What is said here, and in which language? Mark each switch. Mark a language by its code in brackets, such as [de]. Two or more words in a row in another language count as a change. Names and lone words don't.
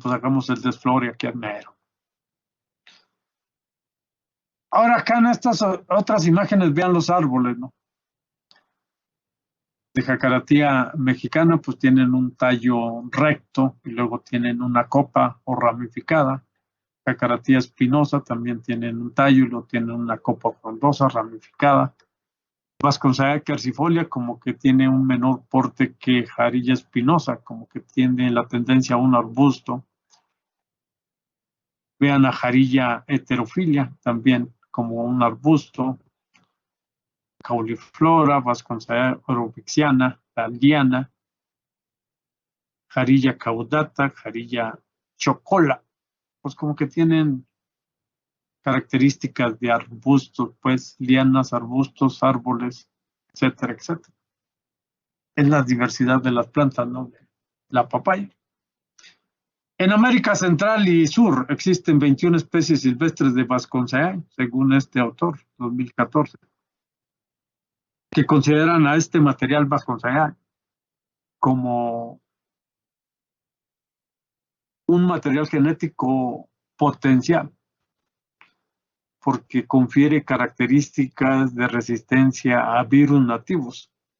[es] Pues hagamos el desflore aquí al mero. Ahora acá en estas otras imágenes vean los árboles, ¿no? De Jacaratia mexicana, pues tienen un tallo recto y luego tienen una copa o ramificada. Jacaratia espinosa también tienen un tallo y luego tienen una copa frondosa, ramificada. Vasconcelaya quercifolia como que tiene un menor porte que Jarilla espinosa, como que tiene la tendencia a un arbusto. Vean a Jarilla heterofilia también como un arbusto. Cauliflora, Vasconcelaya orobixiana, la liana. Jarilla caudata, Jarilla chocola, pues como que tienen características de arbustos, pues lianas, arbustos, árboles, etcétera, etcétera. Es la diversidad de las plantas, ¿no? De la papaya. En América Central y Sur existen 21 especies silvestres de Vasconcelaya, según este autor, 2014, que consideran a este material Vasconcelaya como un material genético potencial, porque confiere características de resistencia a virus nativos